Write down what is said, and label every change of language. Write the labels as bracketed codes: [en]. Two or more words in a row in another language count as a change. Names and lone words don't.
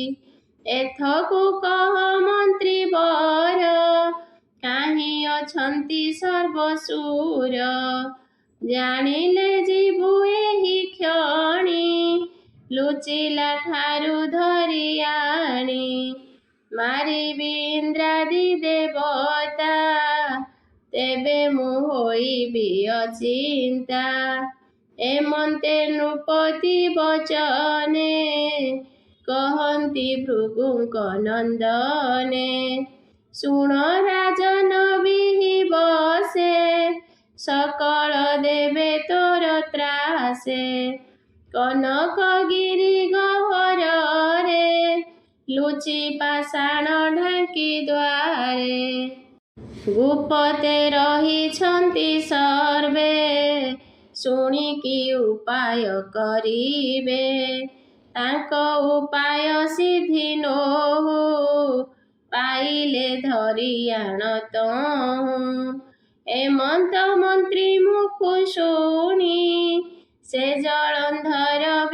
[or] ଏଥକୁ କହ ମନ୍ତ୍ରୀ ବର କାହିଁ ଅଛନ୍ତି ସର୍ବଶୂର ଜାଣିଲେ ଜୀବୁ ଏହି କ୍ଷଣି ଲୁଚିଲା ଠାରୁ ଧରି ଆଣି ମାରିବି ଇନ୍ଦ୍ରାଦି ଦେବତା ତେବେ ମୁ ହୋଇବି ଅଚିନ୍ତା ଏମନ୍ତେ ନୃପତି ବଚନେ କହନ୍ତି ଭୃଗୁଙ୍କ ନନ୍ଦନେ ଶୁଣ ରାଜନ ବିହି ବଶେ ସକଳ ଦେବେ ତୋର ତ୍ରାସେ କନକଗିରି ଗହ୍ୱରେ ଲୁଚି ପାଷାଣ ଢାଙ୍କି ଦ୍ୱାରେ ଗୁପତେ ରହିଛନ୍ତି ସର୍ବେ ଶୁଣିକି ଉପାୟ କରିବେ ତାଙ୍କ ଉପାୟ ସିଦ୍ଧି ନୋହୁ ପାଇଲେ ଧରି ଆଣତହୁ ଏମନ୍ତ ମନ୍ତ୍ରୀ ମୁଖୁ ଶୁଣି ସେ ଜଳନ୍ଧର